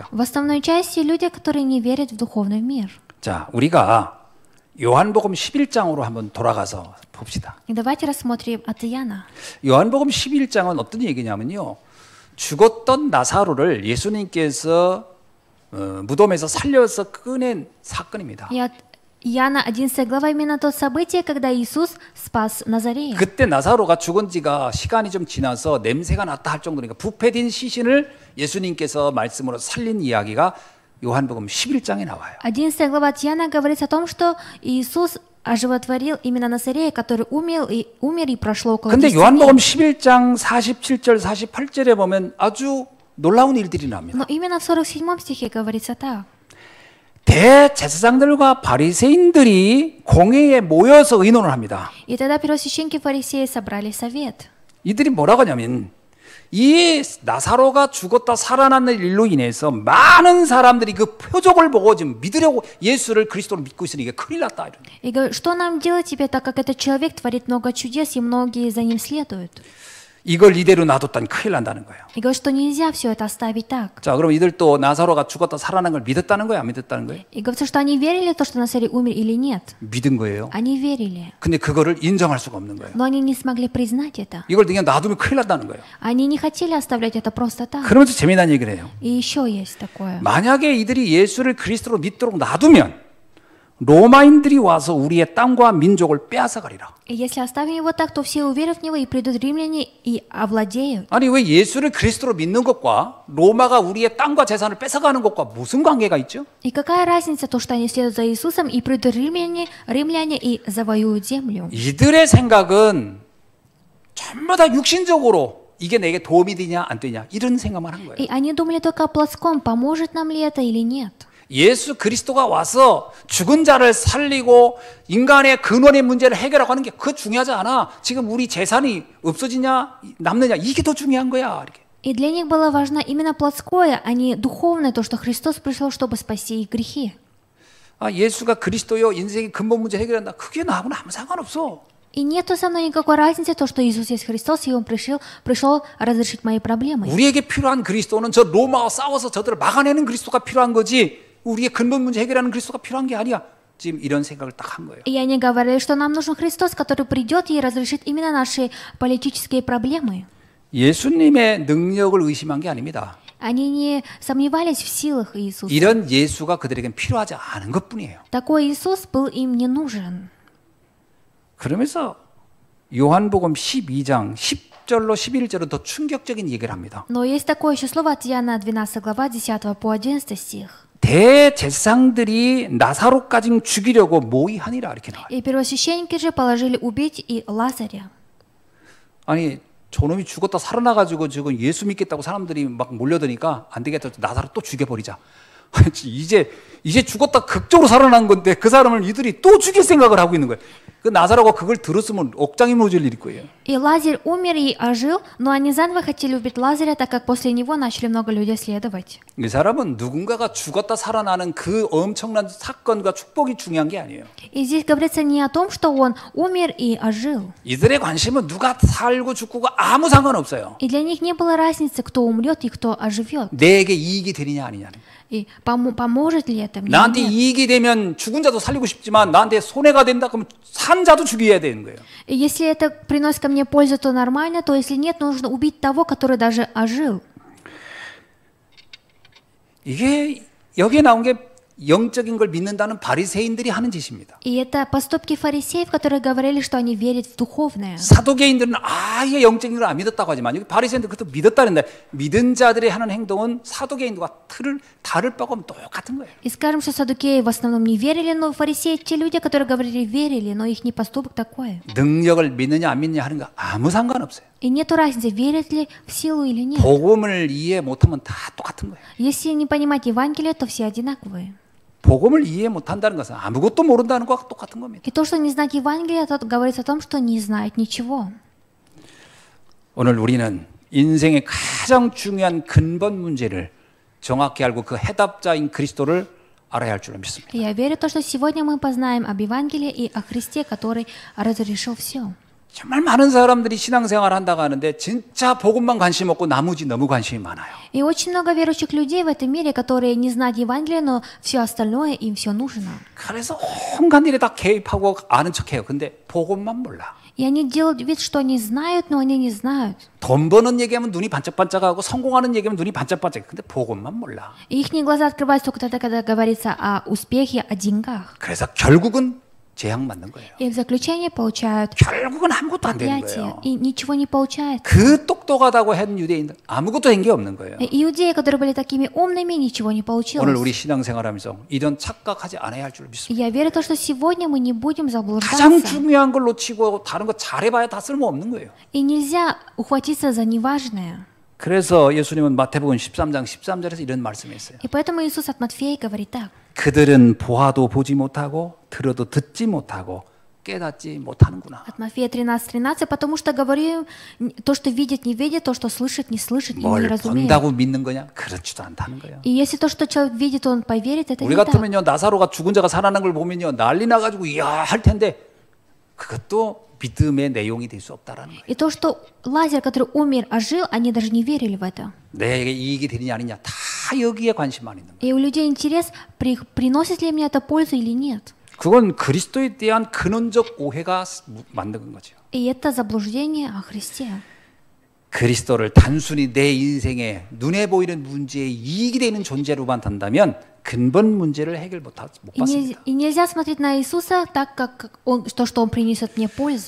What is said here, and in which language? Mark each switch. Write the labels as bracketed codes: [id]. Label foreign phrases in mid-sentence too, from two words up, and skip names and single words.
[ru] В основной части люди, которые не верят в духовный мир. [ko] 자, 우리가 요한복음 11장으로 한번 돌아가서 봅시다. [ru] И давайте рассмотрим от Иоанна. [ko] 요한복음 11장은 어떤 얘기냐면요. 죽었던 나사로를 예수님께서 무덤에서 살려서 꺼낸 사건입니다. [ru] И от Иоанна 11 глава именно то событие, когда Иисус спас Назарея. [ko] 그때 나사로가 죽은 지가 시간이 좀 지나서 냄새가 났다 할 정도니까 부패된 시신을 예수님께서 말씀으로 살린 이야기가 요한복음 11장에 나와요. [ru] 11 глава от Иоанна говорится о том, что Иисус оживотворил именно Назарея, который умер и прошло около 10 [ko] 근데 [ru] дней. [ko] 요한복음 11장 47절 48절에 보면 아주 놀라운 일들이 납니다. [ru] Но именно в 47 стихе говорится так. [ko] 대제사장들과 바리새인들이 공회에 모여서 의논을 합니다. [ru] И тогда первосвященники и фарисеи собрали совет. [ko] 이들이 뭐라고 하냐면 이 나사로가 죽었다 살아나는 일로 인해서 많은 사람들이 그 표적을 보고 지금 믿으려고 예수를 그리스도로 믿고 있으니 이게 큰일 났다. [ru] И говорят, что нам делать теперь, так как этот человек творит много чудес, и многие за ним следуют. [ko] 이걸 이대로 놔뒀다니 큰일 난다는 거예요. [ru] И говорят, что нельзя все это оставить так. [ko] 자, 그럼 이들 또 나사로가 죽었다 살아난 걸 믿었다는 거예요? 안 믿었다는 거예요? [ru] И говорится, что они верили в то, что Назарей умер или нет. [ko] 믿은 거예요. [ru] Они верили. [ko] 근데 그거를 인정할 수가 없는 거예요. [ru] Но они не смогли признать это. [ko] 이걸 그냥 놔두면 큰일 난다는 거예요. [ru] Они не хотели оставлять это просто так. [ko] 그러면서 재미난 얘기를 해요. [ru] И еще есть такое. [ko] 만약에 이들이 예수를 그리스도로 믿도록 놔두면 로마인들이 와서 우리의 땅과 민족을 빼앗아가리라. [ru] И если оставим его так, то все уверуют в него, и придут римляне и овладеют. [ko] 아니 왜 예수를 그리스도로 믿는 것과 로마가 우리의 땅과 재산을 뺏어가는 것과 무슨 관계가 있죠? [ru] И какая разница, то, что они следуют за Иисусом, и придут римляне и завоюют землю. [ko] 이들의 생각은 전부 다 육신적으로 이게 내게 도움이 되냐 안 되냐 이런 생각만 한 거예요. [ru] И они думали только о плотском, поможет нам ли это или нет. [ko] 예수 그리스도가 와서 죽은 자를 살리고 인간의 근원의 문제를 해결하고 하는 게 그거 중요하지 않아. 지금 우리 재산이 없어지냐 남느냐 이게 더 중요한 거야. 이렇게. [ru] И для них было важно именно плотское, а не духовное, то, что Христос пришел, чтобы спасти их грехи. [ko] 아, 예수가 그리스도요 인생의 근본 문제 해결한다. 그게 나하고는 아무 상관없어. [ru] И нету со мной никакой разницы, то, что Иисус есть Христос, и Он пришел разрешить мои проблемы. [ko] 우리에게 필요한 그리스도는 저 로마와 싸워서 저들을 막아내는 그리스도가 필요한 거지. 우리의 근본 문제 해결하는 그리스도가 필요한 게 아니야. 지금 이런 생각을 딱 한 거예요. [ru] И они говорили, что нам нужен Христос, который придет и разрешит именно наши политические проблемы. [ko] 예수님의 능력을 의심한 게 아닙니다. [ru] Они не сомневались в силах Иисуса. [ko] 이런 예수가 그들에겐 필요하지 않은 것뿐이에요. [ru] Такой Иисус был им не нужен. [ko] 그러면서 요한복음 12장 10절로 11절은 더 충격적인 얘기를 합니다. [ru] Но есть такое еще слово от Иоанна 12 глава 10 по 11 стих. [ko] 대제사장들이 나사로까지 죽이려고 모의하니라 이렇게 나와요. [ru] И первосвященники же положили убить и Лазаря. [ko] 아니 저놈이 죽었다 살아나가지고 지금 예수 믿겠다고 사람들이 막 몰려드니까 안 되겠다. 나사로 또 죽여버리자. 이제 죽었다 극적으로 살아난 건데 그 사람을 이들이 또 죽일 생각을 하고 있는 거예요. 그 나사로가 그걸 들었으면 옥장이 무너질 일일 거예요. [ru] И Лазарь умер и ожил, но они заново хотели убить Лазаря, так как после него начали много людей следовать. [ko] 이 사람은 누군가가 죽었다 살아나는 그 엄청난 사건과 축복이 중요한 게 아니에요. [ru] И здесь говорится не о том, что он умер и ожил. [ko] 이들의 관심은 누가 살고 죽고가 아무 상관없어요. [ru] И для них не было разницы, кто умрет и кто оживет. [ko] 내게 이익이 되느냐 아니냐는. [ru] И поможет ли это мне? [ko] 나한테 이익이 되면 죽은 자도 살리고 싶지만 나한테 손해가 된다 그러면 산 자도 죽여야 되는 거예요. [ru] И если это приносит ко мне пользу, то нормально, то если нет, нужно убить того, который даже ожил. [ko] 이게 여기에 나온 게 영적인 걸 믿는다는 바리새인들이 하는 짓입니다. [ru] И это поступки фарисеев, которые говорили, что они верят в духовное. [ko] 사두개인들은 아예 영적인 걸 안 믿었다고 하지만 여기 바리새인들 그것도 믿었다는데 믿은 자들이 하는 행동은 사두개인들과 다를 바가 없는 똑같은 거예요. [ru] И скажем, что саддукеи в основном не верили, но фарисеи те люди, которые говорили верили, но их не поступок такой. [ko] 능력을 믿느냐 안 믿느냐 하는 거 아무 상관없어요. [ru] И нету разницы, верят ли в силу или нет. [ko] 복음을 이해 못하면 다 똑같은 거예요. [ru] Если не понимать Евангелие, то все одинаковые. [ko] 복음을 이해 못한다는 것은 아무것도 모른다는 것과 똑같은 겁니다. [ru] И то, что не знать Евангелие, это говорится о том, что не знает ничего. [ko] 오늘 우리는 인생의 가장 중요한 근본 문제를 정확히 알고 그 해답자인 그리스도를 알아야 할 줄로 믿습니다. [ru] И я верю в то, что сегодня мы познаем об Евангелии и о Христе, который разрешил все. [ko] 정말 많은 사람들이 신앙생활을 한다고 하는데 진짜 복음만 관심 없고 나머지 너무 관심이 많아요. [ru] И очень много верующих людей в этом мире, которые не знают Евангелия, но все остальное им все нужно. [ko] 그래서 온갖 일에 다 개입하고 아는 척해요. 근데 복음만 몰라. [ru] И они делают вид, что они знают, но они не знают. [ko] 돈 버는 얘기하면 눈이 반짝반짝하고 성공하는 얘기하면 눈이 반짝반짝. 근데 복음만 몰라. [ru] И их глаза открываются только тогда, когда говорится о успехе, о деньгах. [ko] 그래서 결국은 재앙 맞는 거예요. [ru] И в заключение получают [ko] 결국은 아무것도 안 되는 [ru] проклятие, [ko] 거예요. [ru] и ничего не получается. [ko] 그 똑똑하다고 한 유대인들 아무것도 한 게 없는 거예요. [ru] И иудеи, которые были такими умными, ничего не [ko] 오늘 [ru] получилось. [ko] 우리 신앙생활하면서 이런 착각하지 않아야 할 줄 [ru] И [ko] 믿습니다. [ru] я верю в то, что сегодня мы не будем [ko] 가장 [ru] заблуждаться. [ko] 중요한 걸 놓치고 다른 거 잘해봐야 다 쓸모없는 거예요. [ru] И нельзя ухватиться за неважное. [ko] 그래서 예수님은 마태복음 13장 13절에서 이런 말씀했어요. [ru] И поэтому Иисус от Матфея говорит так. [ko] 그들은 보아도 보지 못하고 들어도 듣지 못하고 깨닫지 못하는구나. [ru] От Матфея 13:13, потому что говорю им, то, что видит, не видит, то, что слышит, не слышит, и не [ko] 뭘 [ru] разумеет. [ko] 본다고 믿는 거냐? 그렇지도 않다는 거예요. [ru] И если то, что человек видит, он поверит, это [ko] 우리 [ru] не так. [ko] 같으면요 나사로가 죽은 자가 살아난 걸 보면요 난리 나가지고 이야 할 텐데 그것도 믿음의 내용이 될 수 없다라는 거예요. [ru] И то, что Лазарь, который умер, ожил, они даже не верили в это. [ko] 내게 이익이 되느냐 아니냐 다 여기에 관심만 있는 거예요. [ru] И у людей интерес, приносит ли мне это пользу или нет. [ko] 그건 그리스도에 대한 근원적 오해가 만든 거죠. [ru] И это заблуждение о Христе. [ko] 그리스도를 단순히 내 인생에 눈에 보이는 문제에 이익이 되는 존재로만 단다면 근본 문제를 해결 못 받습니다. [ru] И нельзя смотреть на Иисуса так, как он, то, что он принесет мне пользы